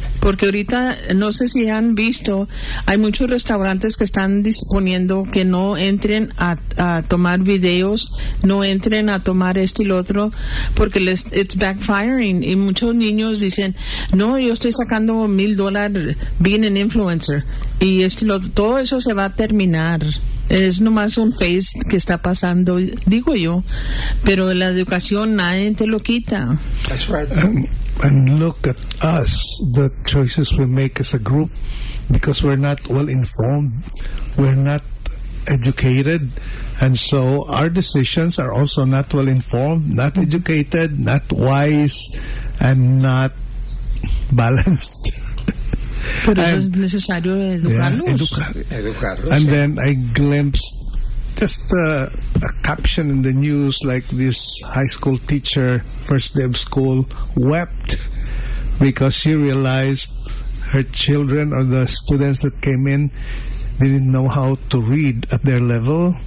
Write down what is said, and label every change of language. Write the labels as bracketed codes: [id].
[es] Porque ahorita, no sé si han visto, hay muchos restaurantes que están disponiendo que no entren a tomar videos, no entren a tomar esto y lo otro, porque [en] it's backfiring. [es] Y muchos niños dicen, no, yo estoy sacando $1,000 [en] being an influencer. [es] Y esto y lo otro, todo eso se va a terminar. Es nomás un phase que está pasando, digo yo. Pero la educación nadie te lo quita. [en] That's right. And look at us, the choices we make as a group, because we're not well informed, we're not educated, and so our decisions are also not well informed, not educated, not wise, and not balanced. [es] Pero es necesario educarlos. [en] And then I glimpsed just a caption in the news, like this high school teacher, first day of school, wept because she realized her children or the students that came in didn't know how to read at their level,